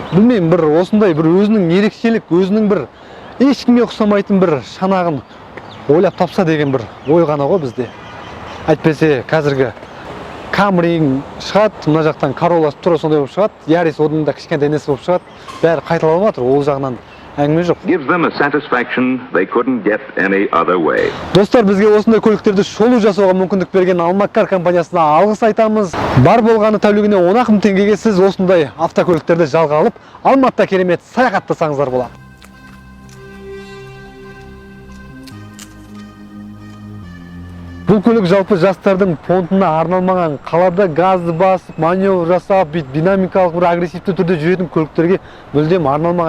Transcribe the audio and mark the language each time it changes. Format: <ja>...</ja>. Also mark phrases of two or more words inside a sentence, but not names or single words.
<kk>Білмеймін, бір осындай бір өзінің ерекшелік, өзінің бір ешкімге ұқсамайтын бір шанағын ойлап тапса деген бір ой ғана ғой бізде. Әйтпесе қазіргі Camry шығады, мына жақтан Corolla тура сондай болып шығады, Yaris одан да кішкентай несі болып шығады. Бәрі қайталанып жатыр, ол жағынан әңгіме жоқ.</kk> <en>Gives them a satisfaction they couldn't get any other way.</en> <kk>Достар, бізге осындай көліктерді шолу жасауға мүмкіндік берген Алмакар компаниясына алғыс айтамыз. Бар болғаны тәулігіне 10 мың теңгеге сіз осындай автокөліктерді жалға алып, Алматыда керемет саяхаттасаңыздар болады. Бұл көлік жалпы жастардың понтына арналмаған, қалада газды басып, маневр жасап, динамикалық бір агрессивті түрде жүретін көліктерге мүлдем арналмаған.</kk>